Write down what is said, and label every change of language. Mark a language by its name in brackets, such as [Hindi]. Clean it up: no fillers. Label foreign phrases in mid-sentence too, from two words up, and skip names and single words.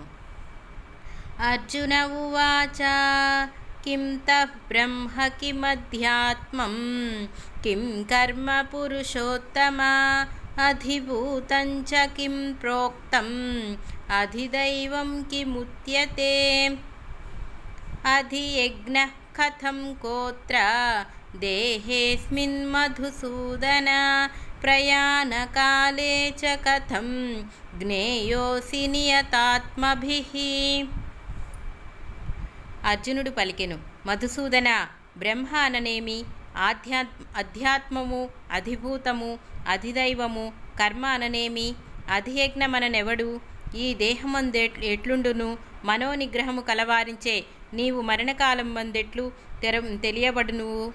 [Sanskrit] अर्जुन उवाच किं तः ब्रह्म किमध्यात्मं किं कर्म पुरुषोत्तमा अधिभूतं च किं प्रोक्तम् अधिदैवं किमुच्यते अधियज्ञः कथं कोत्र देहेऽस्मिन् मधुसूदन प्रयाणकाले च कथं ज्ञेयोऽसि नियतात्मभिः। [Telugu] అర్జునుడు పలికెను, మధుసూదన, బ్రహ్మ అననేమి, అధ్యాత్మము, అధిభూతము, అధిదైవము, కర్మ అననేమి, అధియజ్ఞమననెవడు, ఈ దేహమందు ఎట్లుండును, మనోనిగ్రహము కలవారించే నీవు మరణకాలం మందెట్లు తెలియబడును.